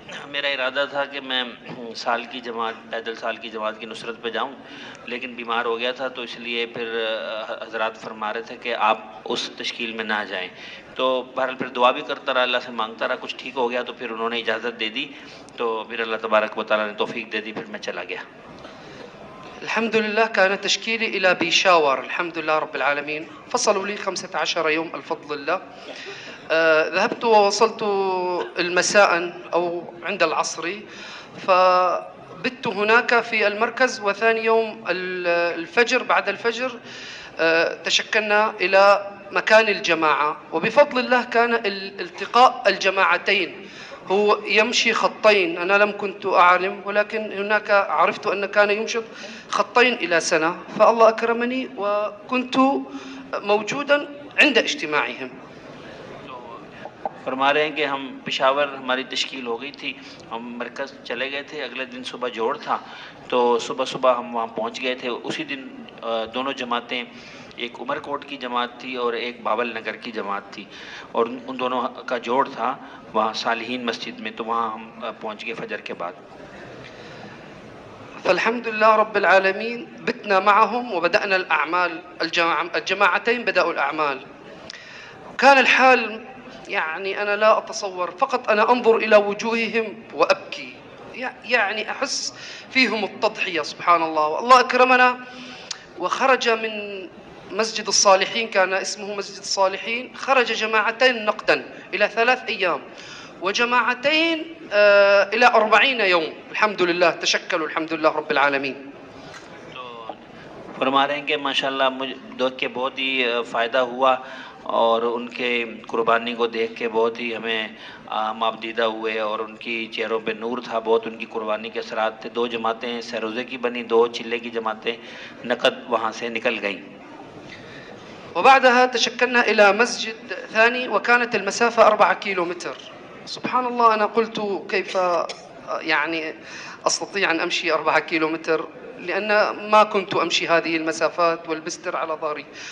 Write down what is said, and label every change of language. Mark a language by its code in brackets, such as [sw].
[hi] मेरा इरादा था कि मैं साल की जमात, पैदल साल की जमात की नुसरत पे जाऊं, लेकिन बीमार हो गया था, तो इसलिए फिर हजरात फरमा रहे थे कि आप उस तश्कील में ना जाएं। तो बहरहाल फिर दुआ भी करता रहा, अल्लाह से मांगता रहा, कुछ ठीक हो गया तो फिर उन्होंने इजाज़त दे दी, तो फिर अल्लाह तबारक व तआला ने तौफीक दे दी, फिर मैं चला गया। [ar] الحمد لله كان تشكيلي إلى بيشاور، الحمد لله رب العالمين. فصلوا لي 15 يوم الفضل لله. ذهبت ووصلت المساء أو عند العصر، فبت هناك في المركز، وثاني يوم الفجر بعد الفجر تشكلنا إلى مكان الجماعة، وبفضل الله كان التقاء الجماعتين هو يمشي خطين. أنا لم كنت أعلم، ولكن هناك عرفت أن كان يمشط خطين إلى سنة، فالله أكرمني وكنت موجودا عند اجتماعهم. [hi] फरमा रहे हैं कि हम पेशावर, हमारी तश्कील हो गई थी, हम मरकज़ चले गए थे, अगले दिन सुबह जोड़ था, तो सुबह सुबह हम वहाँ पहुँच गए थे। उसी दिन दोनों जमातें, एक उमरकोट की जमात थी और एक बाबल नगर की जमात थी, और उन दोनों का जोड़ था वहाँ सालिहीन मस्जिद में, तो वहाँ हम पहुँच गए फजर के बाद। [ar] فالحمدلله رب العالمين بتنا معهم وبدأنا الأعمال، الجماعتين بدأوا الأعمال. كان الحال يعني أنا لا أتصور، فقط أنا أنظر إلى وجوههم وأبكي، يعني أحس فيهم التضحية سبحان الله. والله أكرمنا وخرج من مسجد الصالحين، كان اسمه مسجد الصالحين، خرج جماعتين نقدا إلى 3 أيام، وجماعتين إلى 40 يوم. الحمد لله تشكلوا الحمد لله رب العالمين. [hi] फरमा रहे हैं कि माशाल्लाह मुझे देख के बहुत ही फ़ायदा हुआ, और उनके कुर्बानी को देख के बहुत ही हमें माबदीदा हुए, और उनकी चेहरों पे नूर था, बहुत उनकी कुर्बानी के असरात थे। 2 जमातें सरोज़े की बनी, 2 चिल्ले की जमातें नकद वहाँ से निकल गईं। [ar] وبعدها تشكلنا إلى مسجد ثاني، وكانت المسافة 4 كيلومتر. سبحان الله، أنا قلت كيف يعني أستطيع أن أمشي 4 كيلومتر، لأن ما كنت أمشي هذه المسافات والبستر على ظهري.